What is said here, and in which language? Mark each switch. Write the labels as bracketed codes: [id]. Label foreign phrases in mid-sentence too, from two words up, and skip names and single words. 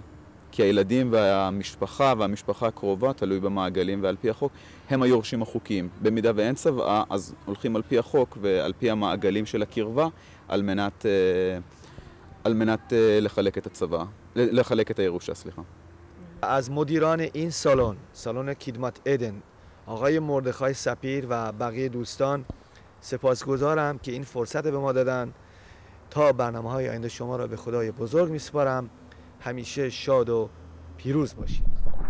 [he] כי הילדים והמשפחה הקרובה, תלוי במעגלים ועל פי החוק, הם היורשים החוקיים. במידה ואין צוואה, אז הולכים על פי החוק ועל פי המעגלים של הקרבה, על מנת לחלק את הצוואה, לחלק את הירושה, סליחה. [fa] از مدیران این سالن کدمت عدن آقای مردخای سپیر و بقیه دوستان سپاسگزارم که این فرصت به ما دادن. تا برنامه‌های آینده شما را به خدای بزرگ می‌سپارم. همیشه شاد و پیروز باشید.